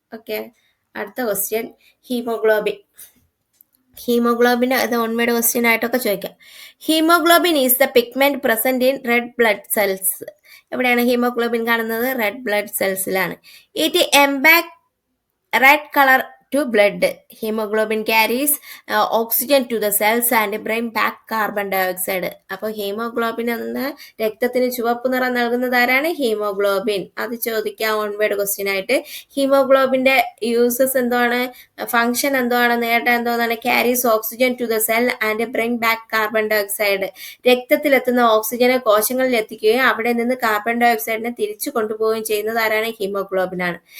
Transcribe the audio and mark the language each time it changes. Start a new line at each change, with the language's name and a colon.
Malayalam: Okay, അടുത്ത question, haemoglobin. Haemoglobin അത് ഓൺമേഡ് question ആയിട്ടൊക്കെ ചോദിക്കാം.
English: Haemoglobin is the pigment present in red blood cells.
Malayalam: എവിടെയാണ് ഹീമോഗ്ലോബിൻ കാണുന്നത്? Red blood സെൽസിലാണ്.
English: It embark red colour to blood. Hemoglobin carries oxygen to the cells and bring back carbon dioxide.
Malayalam: അപ്പോൾ haemoglobin എന്ന രക്തത്തിന് ചുവപ്പ് നിറം നൽകുന്നത് ആരാണ്? ഹീമോഗ്ലോബിൻ. അത് ചോദിക്കാം ഓൺവേഡ് ക്വസ്റ്റ്യൻ ആയിട്ട്. ഹീമോഗ്ലോബിന്റെ യൂസസ് എന്താണ്, ഫംഗ്ഷൻ എന്താണ്, നേട്ടം എന്തോന്നാണ്?
English: Carries oxygen to the cell and bring back carbon dioxide.
Malayalam: രക്തത്തിലെത്തുന്ന ഓക്സിജനെ കോശങ്ങളിൽ എത്തിക്കുകയും അവിടെ നിന്ന് കാർബൺ ഡയോക്സൈഡിനെ തിരിച്ചു കൊണ്ടുപോവുകയും ചെയ്യുന്നത് ആരാണ്? ഹീമോഗ്ലോബിനാണ്.